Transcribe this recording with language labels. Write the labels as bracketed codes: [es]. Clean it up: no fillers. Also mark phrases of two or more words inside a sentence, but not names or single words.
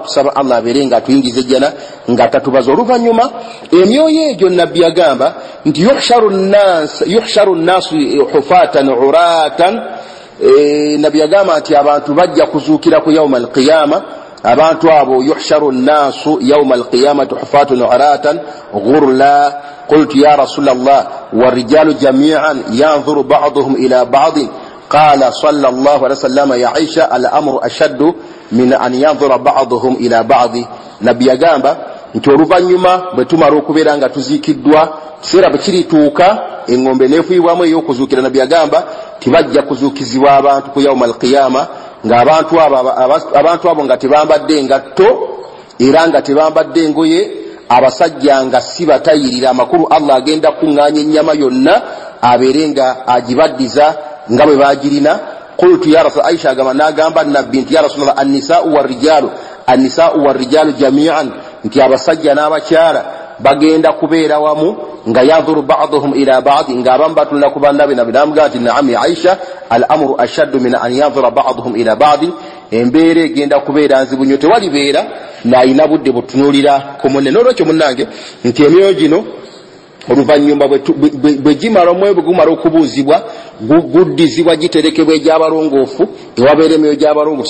[lg] Tusaba Allah abeere nga atuyingiza ejjana nga tatubaza. Oluvannyuma emyoyo egyo Nabbi yagamba nti [ar] يحشر الناس حفاة عراة. [lg] Nabbi yagamba nti abantu bajja kuzuukira ku [ar] يوم القيامة. [lg] Abantu abo [ar] يحشر الناس يوم القيامة حفاة عراة غرلا. قلت يا رسول الله والرجال جميعا ينظر بعضهم إلى بعض قال صلى الله عليه وسلم يا عائشة الأمر أشد من أن ينظر بعضهم إلى بعض. [lg] Nabbi yagamba nti oluvannyuma bwe tumala okubeera nga tuziikiddwa, kiseera bwe kirituuka engombe neefuibwamu ey'okuzuukira, Nabbi yagamba tibajja kuzuukizibwa abantu ku [ar] يوم القيامة [lg] ng'abantu abo nga tebambadde ngatto era nga tebambadde ngoye, abasajja nga si batayirira. Amakulu Allah agenda kuŋŋaanya ennyama yonna abeere nga agibaddiza nga bwe baagirina. [ar] قلت يا رسول, [lg] Aisha agamba n'agamba Nabbi nti [ar] يا رسول الله النساء والرجال جميعا, [lg] nti abasajja n'abakyala bagenda kubeera wamu nga [ar] ينظر بعضهم إلى بعض, [lg] ng'abamu batunula ku bannabe. Nabbi n'amugamba nti [ar] نعم يا عائشة الأمر أشد من أن ينظر بعضهم إلى بعض, [lg] embeera egenda kubeera nzibu nnyo, tewalibeera n'ayina budde butunuulira ku munne. N'olwekyo munnange nti emyoyo gino oluvannyuma bwe gimala omwoyo bwe gumala okubuuzibwa guddizibwa giterekebwa egy'abalongoofu ewabeera emyoyo gy'abalongoofu.